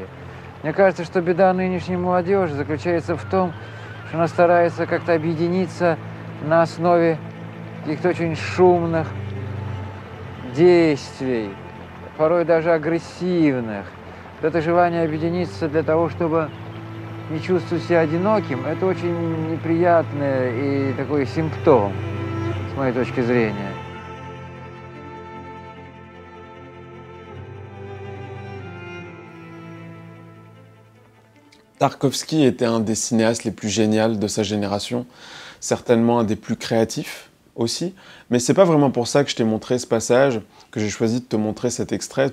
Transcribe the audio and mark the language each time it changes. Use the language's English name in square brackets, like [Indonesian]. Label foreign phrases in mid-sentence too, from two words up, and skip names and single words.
[Russian] Мне кажется, что беда нынешней молодежи заключается в том, что она старается как-то объединиться на основе каких-то очень шумных действий, порой даже агрессивных. Вот это желание объединиться для того, чтобы не чувствовать себя одиноким, это очень неприятный и такой симптом, с моей точки зрения. [French] Tarkovsky était un des cinéastes les plus géniaux de sa génération, certainement un des plus créatifs aussi, mais c'est pas vraiment pour ça que je t'ai montré ce passage, que j'ai choisi de te montrer cet extrait.